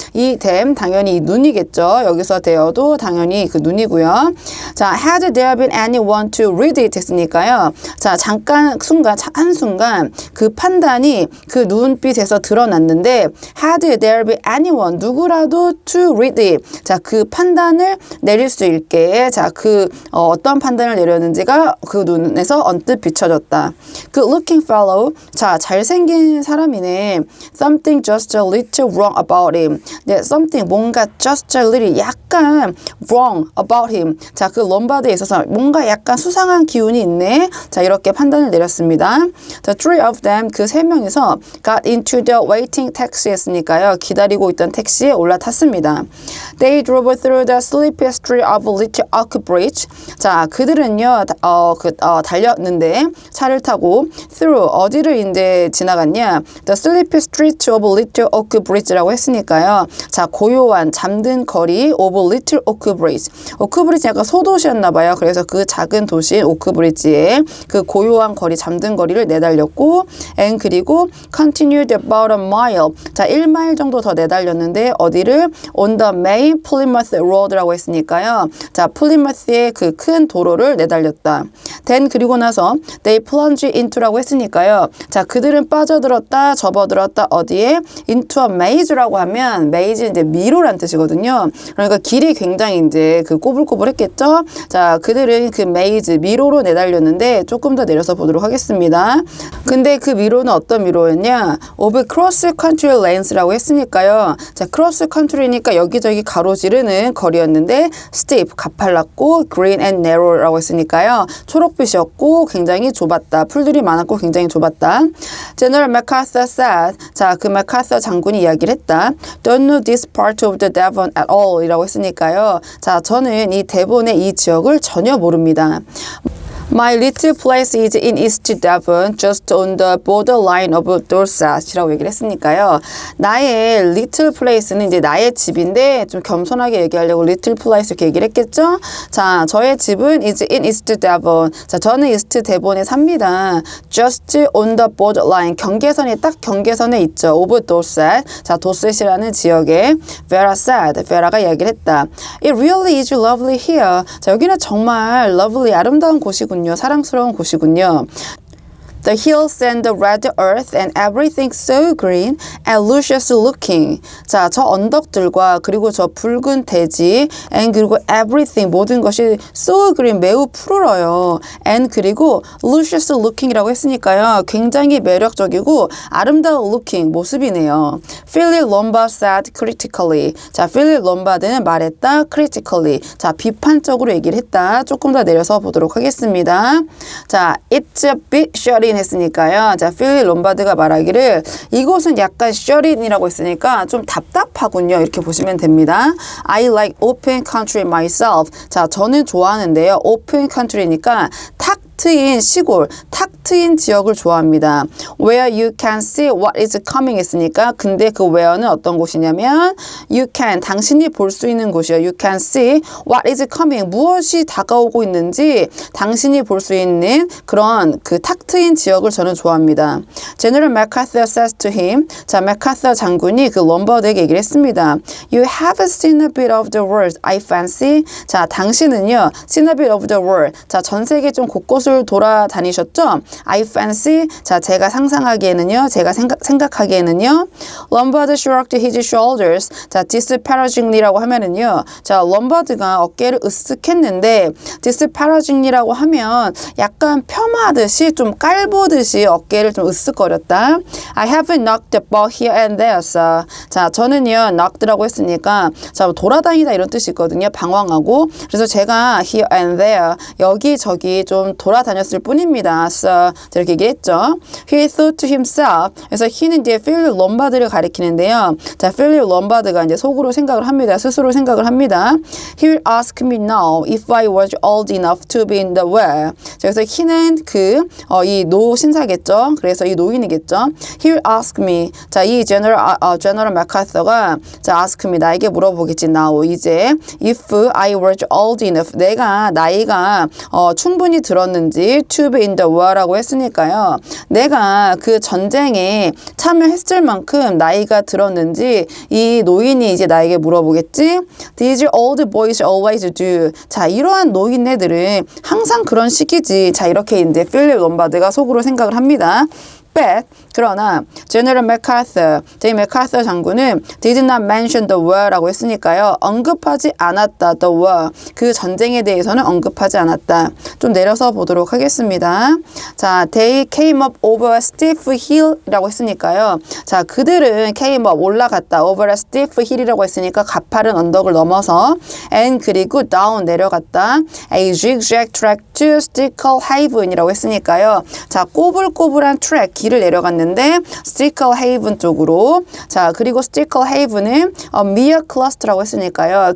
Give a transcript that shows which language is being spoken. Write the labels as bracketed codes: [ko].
[ko] 이 them 당연히 이 눈이겠죠. 여기서 되어도 당연히 그 눈이고요. [en] 자, had there been anyone to read it 했으니까요. [ko] 자, 잠깐 순간 한순간 그 판단이 그 눈빛에서 드러났는데 [en] had there been anyone [ko] 누구라도 [en] to read it. [ko] 자, 그 판단을 내릴 수 있게 자, 그 어떤 판단을 내렸는지가 그 눈에서 언뜻 비춰졌다. 그 [en] looking fellow [ko] 자, 잘생긴 사람이네. [en] Something just a little wrong about him. 네, something 뭔가 just a little 약간 wrong about him. [ko] 자, 그 롬바드에 있어서 뭔가 약간 수상한 기운이 있네. 자, 이렇게 판단을 내렸습니다. [en] The three of them [ko] 그 세 명이서 [en] got into the waiting taxi 했으니까요. [ko] 기다리고 있던 택시에 올라탔습니다. [en] They drove through the sleepy street of Little Oak Bridge. [ko] 자, 그들은요, 달렸는데 차를 타고 through 어디를 이제 지나갔냐? [en] The sleepy street of Little Oak Bridge라고 했으니까요. [ko] 자, 고요한 잠든 거리 [en] of Little Oak Bridge. Oakbridge. [ko] 오크브리지 약간 소도시였나 봐요. 그래서 그 작은 도시 오크브리지에 그 고요한 거리, 잠든 거리를 내달렸고 and 그리고 [en] continued about a mile. [ko] 자, 1마일 정도 더 내달렸는데 어디를? [en] on the main Plymouth Road라고 했으니까요. [ko] 자, 플리머스의 그 큰 도로를 내달렸다. then 그리고 나서 [en] they plunged into [ko] 라고 했으니까요. 자, 그들은 빠져들었다, 접어들었다 어디에? [en] into a maze [ko] 라고 하면 maze 이제 미로란 뜻이거든요. 그러니까 길이 굉장히 이제 그 꼬불꼬불했겠죠. 자, 그들은 그 maze 미로로 내달렸는데 조금 더 내려서 보도록 하겠습니다. 근데 그 미로는 어떤 미로였냐? [en] of cross country lanes라고 했으니까요. [ko] 자, cross country니까 여기저기 가로지르는 거리였는데 steep 가팔랐고 [en] green and narrow [ko] 라고 했으니까요. 초록빛이었고 굉장히 좁았다. 풀들이 많았고 굉장히 좁았다. [en] General MacArthur said, [ko] 자, 그 MacArthur 장군이 이야기를 했다. [en] Don't know this part of the Devon at all 이라고 했으니까요. [ko] 자, 저는 이 데본의 이 지역을 전혀 모릅니다. [en] My little place is in East Devon, just on the borderline of Dorset이라고 얘기를 했으니까요. [ko] 나의 [en] little place [ko] 는 이제 나의 집인데 좀 겸손하게 얘기하려고 little place 이렇게 얘기를 했겠죠? 자, 저의 집은 [en] is in East Devon. [ko] 자, 저는 이스트 데본에 삽니다. [en] Just on the borderline. [ko] 경계선이 딱 경계선에 있죠. [en] of Dorset. [ko] 자, 도셋이라는 지역에 [en] Vera said. [ko] Vera가 이야기를 했다. [en] It really is lovely here. [ko] 자, 여기는 정말 lovely, 아름다운 곳이군요. 사랑스러운 곳이군요. [en] The hills and the red earth and everything so green and luscious looking. [ko] 자, 저 언덕들과 그리고 저 붉은 대지 and 그리고 everything 모든 것이 [en] so green [ko] 매우 푸르러요. and 그리고 [en] luscious looking [ko] 이라고 했으니까요. 굉장히 매력적이고 아름다운 looking 모습이네요. [en] Philip Lombard said critically. [ko] 자, Philip Lombard는 말했다 critically. 자, 비판적으로 얘기를 했다. 조금 더 내려서 보도록 하겠습니다. [en] 자, it's a bit shutty 했으니까요. [ko] 자, 필립 롬바드가 말하기를 이곳은 약간 셔린이라고 했으니까 좀 답답하군요. 이렇게 보시면 됩니다. [en] I like open country myself. [ko] 자, 저는 좋아하는데요. open country니까 탁 트인 시골, 탁 트인 지역을 좋아합니다. [en] Where you can see what is coming [ko] 했으니까 근데 그 where는 어떤 곳이냐면 [en] you can, [ko] 당신이 볼 수 있는 곳이요. [en] You can see what is coming, [ko] 무엇이 다가오고 있는지 당신이 볼 수 있는 그런 그 탁 트인 지역을 저는 좋아합니다. [en] General MacArthur says to him, [ko] 자, 맥카서 장군이 그 롬버드에게 얘기를 했습니다. [en] You have seen a bit of the world, I fancy. [ko] 자, 당신은요, [en] seen a bit of the world. [ko] 자, 전 세계 좀 곳곳을 돌아다니셨죠? [en] I fancy. [ko] 자, 제가 상상하기에는요, 제가 생각하기에는요. [en] Lombard shrugged his shoulders. [ko] 자, disparagingly라고 하면은요, 자, 롬바드가 어깨를 으쓱했는데, disparagingly라고 하면 약간 폄하듯이 좀 깔보듯이 어깨를 좀 으쓱거렸다. [en] I haven't knocked the ball here and there, sir. [ko] 자, 저는요, knocked라고 했으니까, 자, 돌아다니다 이런 뜻이 있거든요. 방황하고. 그래서 제가 [en] here and there, [ko] 여기저기 좀 돌아다녔을 뿐입니다. [en] sir. [ko] 이렇게 얘기했죠. [en] He thought to himself. [ko] 그래서 he는 이제 필립 롬바드를 가리키는데요. 자, 필립 롬바드가 이제 속으로 생각을 합니다. 스스로 생각을 합니다. [en] He will ask me now if I was old enough to be in the way. [ko] 자, 그래서 he는 이 노신사겠죠. 그래서 이 노인이겠죠. [en] He will ask me. [ko] 자, 이 General MacArthur가 자, [en] ask me [ko] 나에게 물어보겠지. [en] now 이제 if I was old enough [ko] 내가 나이가 충분히 들었는지 [en] to be in the war [ko] 라고 했으니까요. 내가 그 전쟁에 참여했을 만큼 나이가 들었는지 이 노인이 이제 나에게 물어보겠지. [en] These old boys always do. [ko] 자, 이러한 노인네들은 항상 그런 식이지. 자, 이렇게 이제 필립 롬바드가 속으로 생각을 합니다. [en] But 그러나 General MacArthur, [ko] 제 맥카서 장군은 [en] did not mention the war라고 했으니까요. [ko] 언급하지 않았다. [en] The war. [ko] 그 전쟁에 대해서는 언급하지 않았다. 좀 내려서 보도록 하겠습니다. [en] 자, they came up over a steep hill [ko] 이라고 했으니까요. 자, 그들은 [en] came up [ko] 올라갔다. [en] over a steep hill [ko] 이라고 했으니까 가파른 언덕을 넘어서 and 그리고 down 내려갔다. [en] a zigzag track to Stickle Haven [ko] 이라고 했으니까요. 자, 꼬불꼬불한 트랙 길을 내려갔는데 있는데 스티컬 헤이븐 쪽으로. 자, 그리고 스티컬 헤이븐은 미어 클러스터라고 했으니까요.